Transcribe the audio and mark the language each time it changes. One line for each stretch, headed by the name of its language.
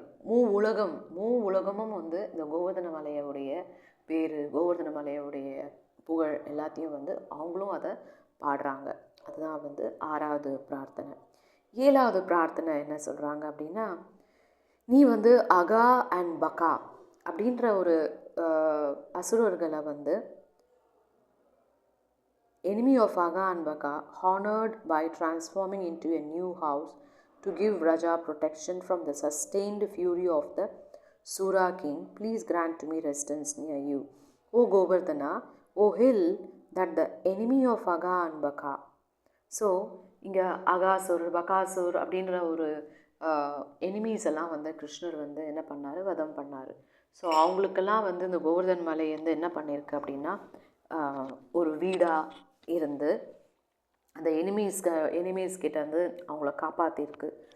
Tamil: மூ உலகமும் வந்து இந்த கோவர்தன மலையோடைய பேர், கோவர்தன மலையோடைய புகழ் எல்லாத்தையும் வந்து அவங்களும் அதை பாடுறாங்க. அதுதான் வந்து 6வது பிரார்த்தனை. 7வது பிரார்த்தனை என்ன சொல்கிறாங்க அப்படின்னா, நீ வந்து அகா அண்ட் பகா அப்படின்ற ஒரு அசுரர்களை வந்து
English: enemy of Aga and Baka, honored by transforming into a new house to give Raja protection from the sustained fury of the Sura king, please grant to me residence near you. O Govardhana, O hill that the enemy of Aga and Baka.
Tamil: So இங்கே அகாசுர் பகாசுர் அப்படின்ற ஒரு enemies எல்லாம் வந்து கிருஷ்ணர் வந்து என்ன பண்ணார், வதம் பண்ணார். ஸோ அவங்களுக்கெல்லாம் வந்து இந்த கோவர்தன் மலை வந்து என்ன பண்ணியிருக்கு அப்படின்னா, ஒரு வீடாக இருந்து அந்த எனிமீஸ் கிட்ட வந்து அவங்கள காப்பாற்றிருக்கு.